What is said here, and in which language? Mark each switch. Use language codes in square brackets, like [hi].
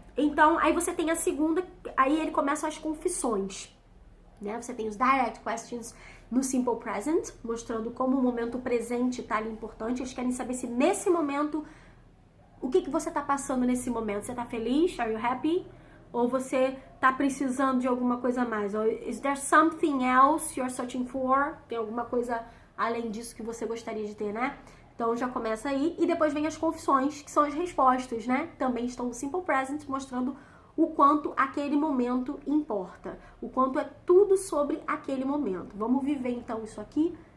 [pt] Então aí você tem a segunda, aí ele começa as confissões, né? Você tem os direct questions no simple present, mostrando como o momento presente tá ali importante. Eles querem saber se nesse momento, o que você tá passando nesse momento? Você tá feliz? [en] Are you happy? [pt] Ou você tá precisando de alguma coisa a mais? [en] Ou is there something else you're searching for? [pt] Tem alguma coisa além disso que você gostaria de ter, né? Então já começa aí. E depois vem as confissões, que são as respostas, né? Também estão no Simple Present, mostrando o quanto aquele momento importa. O quanto é tudo sobre aquele momento. Vamos viver então isso aqui?